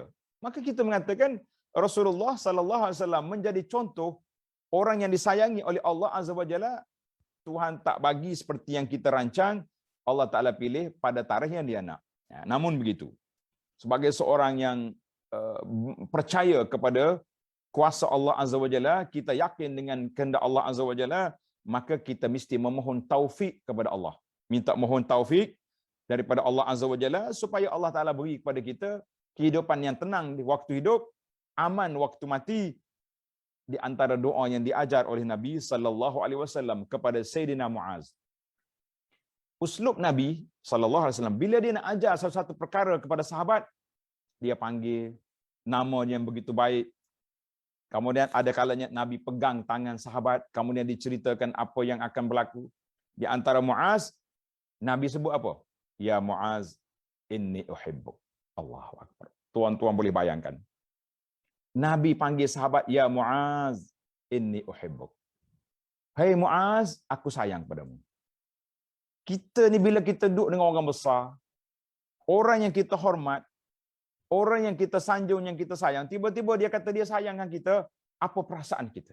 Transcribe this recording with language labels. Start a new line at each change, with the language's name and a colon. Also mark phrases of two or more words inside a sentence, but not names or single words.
Malay: Maka kita mengatakan Rasulullah
Arabic: صلى الله عليه وسلم
Malay: menjadi contoh orang yang disayangi oleh
Arabic: الله عز وجل.
Malay: Tuhan tak bagi seperti yang kita rancang, Allah Taala pilih pada tarikh yang dia nak. Namun begitu, sebagai seorang yang percaya kepada kuasa
Arabic: الله عز وجل,
Malay: kita yakin dengan kehendak
Arabic: الله عز وجل,
Malay: maka kita mesti memohon taufik kepada Allah. Minta mohon taufik daripada
Arabic: الله عز وجل
Malay: supaya Allah Taala beri kepada kita kehidupan yang tenang di waktu hidup, aman waktu mati. Di antara doa yang diajar oleh Nabi
Arabic: صلى الله عليه وسلم
Malay: kepada Sayyidina Muaz. Uslub Nabi
Arabic: صلى الله عليه وسلم
Malay: bila dia nak ajar sesuatu perkara kepada sahabat, dia panggil nama yang begitu baik. Kemudian ada kalanya Nabi pegang tangan sahabat, kemudian diceritakan apa yang akan berlaku. Di antara Muaz, Nabi sebut apa? Ya Muaz,
Arabic: إني أحبك. الله أكبر.
Malay: Tuan-tuan boleh bayangkan. Nabi panggil sahabat,
Arabic: يا معاذ، إني أحبك.
Malay: Hai Muaz, aku sayang padamu. Kita ni bila kita duduk dengan orang besar, orang yang kita hormat, orang yang kita sanjung, yang kita sayang, tiba-tiba dia kata dia sayangkan kita, apa perasaan kita?